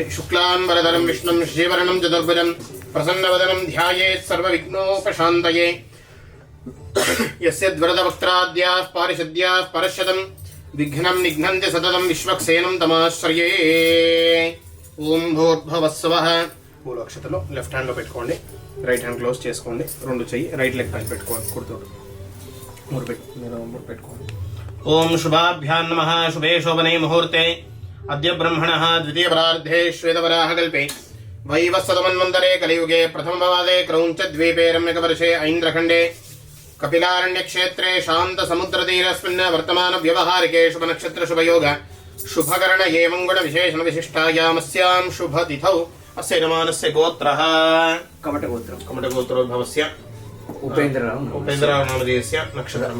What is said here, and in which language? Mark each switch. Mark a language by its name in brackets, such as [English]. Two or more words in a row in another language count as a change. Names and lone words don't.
[Sanskrit] शुक्लांबरधरं विष्णुं शशिवर्णं चतुर्भुजं प्रसन्नवदनं ध्यायेत् सर्वविघ्नोपशान्तये। यस्य वरदवक्त्राद्याः पारिषद्याः परश्वतं विघ्नं निघ्नन्ति सततं विश्वक्सेनं तमाश्रये। ओम भूर्भुवस्सुवः। [Telugu] మూడు అక్షతలు [English] left hand [Telugu] లో పెట్టుకోండి, [English] right hand close [Telugu] చేసుకోండి, రెండు చెయ్యి [English] right leg [Telugu] పైన పెట్టుకోండి, కుడితోడు మూడు పెట్టుకోండి। [Sanskrit] ఓం శుభాభ్యాం నమః। శుభే శోభనే ముహూర్తే अद्य ब्रह्मणः द्वितीय परार्धे श्वेतवराहकल्पे वैवस्वतमन्वन्तरे कलियुगे प्रथमपादे क्रौञ्चद्वीपे रम्यकवर्षे ऐन्द्रखण्डे कपिलारण्यक्षेत्रे शान्तसमुद्रतीरस्मिन् वर्तमानव्यवहारिके शुभनक्षत्रशुभयोग शुभकर्ण एवं गुणविशेषणविशिष्टायामस्यां शुभतिथौ अस्य यजमानस्य गोत्रः कमटगोत्रोद्भवस्य उपेन्द्रराव नामधेयस्य नक्षत्रम्